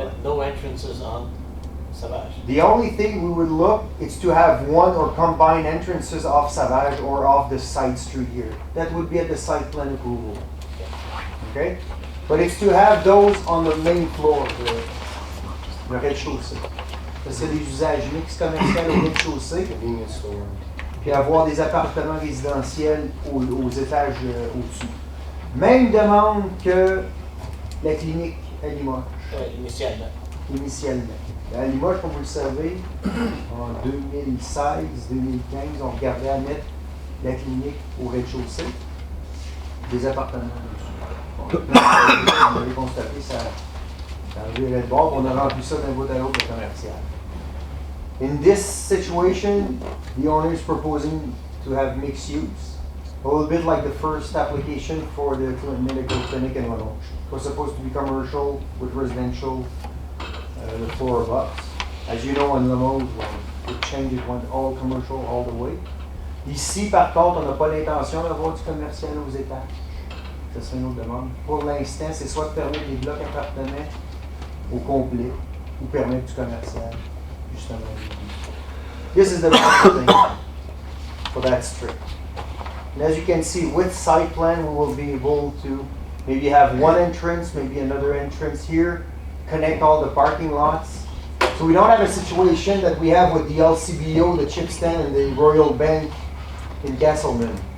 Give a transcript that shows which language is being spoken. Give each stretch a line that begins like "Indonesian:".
English: No entrances on Savage. The only thing we would look is to have one or combined entrances off Savage or off the side street here. That would be at the site plan approval. Okay? But it's to have those on the main floor,
French: le rez-de-chaussée. C'est des usages mixtes commerciaux au rez-de-chaussée.
English: Convenience store.
French: Puis avoir des appartements résidentiels aux étages au-dessus. Même demande que la clinique à Limoges. Initialement. Initialement. À Limoges, comme vous le savez, en 2016-2015, on regardait à mettre la clinique au rez-de-chaussée, des appartements dessus. On avait constaté ça arrivait de bord, on a rempli ça d'un bout à l'autre commercial.
English: In this situation, the owner is proposing to have mixed use, a little bit like the first application for the medical clinic in Limoges. It was supposed to be commercial with residential. The floor above. As you know, in Limoges, when it changed, it went all commercial all the way.
French: Ici, par contre, on n'a pas l'intention d'avoir du commercial aux étages. Ça serait une autre demande. Pour l'instant, c'est soit de permettre des blocs appartements au complet ou permettre du commercial, justement.
English: This is the main thing for that strip. And as you can see, with site plan, we will be able to maybe have one entrance, maybe another entrance here, connect all the parking lots. So we don't have a situation that we have with the LCBO, the chip stand, and the Royal Bank in Castleman.